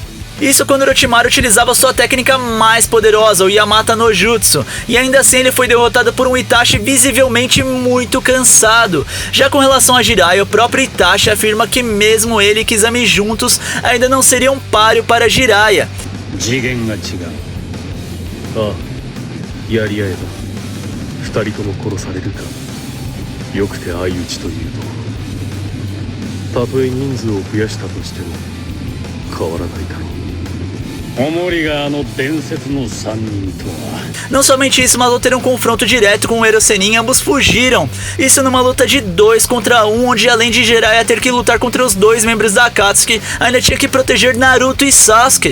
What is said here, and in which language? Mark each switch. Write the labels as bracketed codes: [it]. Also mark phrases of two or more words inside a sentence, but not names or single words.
[pt] Isso quando Orochimaru utilizava sua técnica mais poderosa, o Yamata no Jutsu, e ainda assim ele foi derrotado por um Itachi visivelmente muito cansado. Já com relação a Jiraiya, o próprio Itachi afirma que mesmo ele e Kizami juntos ainda não seriam páreo para Jiraiya. [ja] 次元が違う。ああ、やり合えば二人とも殺されるか。よくて相打ちというと、たとえ人数を増やしたとしても変わらないだろう。 [pt] Não somente isso, mas ao ter um confronto direto com o Ero Sennin, ambos fugiram. Isso numa luta de 2 contra 1, onde além de Jiraiya ter que lutar contra os 2 membros da Akatsuki, ainda tinha que proteger Naruto e Sasuke.